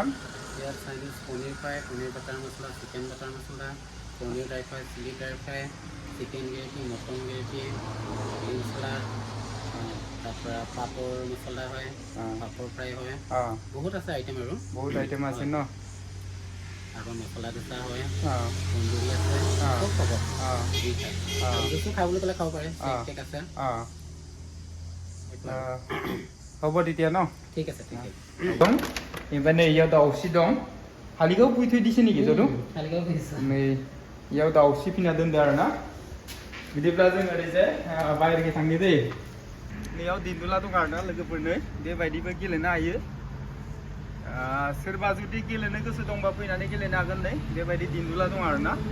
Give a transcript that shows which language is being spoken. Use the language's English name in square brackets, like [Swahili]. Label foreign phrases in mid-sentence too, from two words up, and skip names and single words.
[Assamese] ইয়াত চাইনিজ পনীৰ ফ্ৰাই পনীৰ বাটাৰ মছলা চিকেন বাটাৰ মছলা পনীৰ ড্ৰাই ফ্ৰাই চিলি ড্ৰাই ফ্ৰাই চিকেন গ্ৰেভি মটন গ্ৰেভি গ্ৰীণ চালাড তাৰপৰা পাপৰ মছলা হয় পাপৰ ফ্ৰাই হয় বহুত আছে আইটেম আৰু বহুত আইটেম আছে ন আকৌ মছলা দোচা হয় তন্দুৰী আছে চব পাব জুচো খাবলৈ ক'লে খাব পাৰে কেক আছে হ'ব তেতিয়া ন ঠিক আছে [Bodo] दं ओमफ्राय नै इयाव दाउस्रि दं हालिगाव फैथ'य दिसे नेखि जदु हालिगाव फैसा नै इयाव दाउस्रि फिना दोनदो आरोना बिदिब्ला जों ओरैजाय बाहेरखै थांनि दै नैयाव दिन्दुला दं आरोना लोगोफोरनो बेबायदिबो गेलेनो हायो सोरबा जुदि गेलेनो गोसो दंबा फैनानै गेलेनो हागोन नै बेबायदि दिन्दुला दं आरोना